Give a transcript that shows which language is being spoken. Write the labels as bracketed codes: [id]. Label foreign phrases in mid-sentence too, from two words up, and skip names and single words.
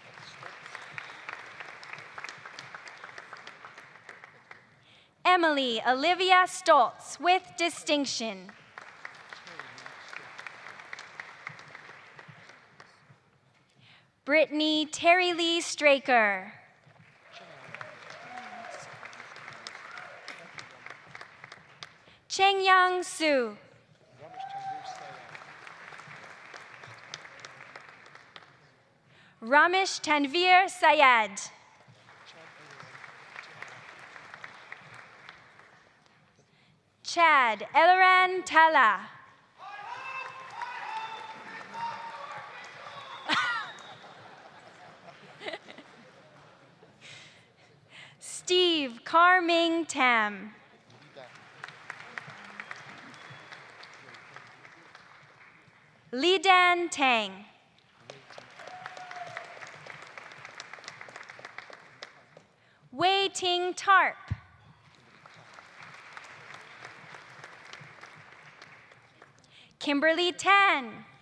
[en] Emily Olivia Stoltz with distinction. Brittany Terry Lee Straker. Chengyang Su. Ramesh Tanvir Syed. Chad Elaran Tala. Steve Carming Tam. Lidan Tang. Wei Ting Tarp. Kimberly Tan.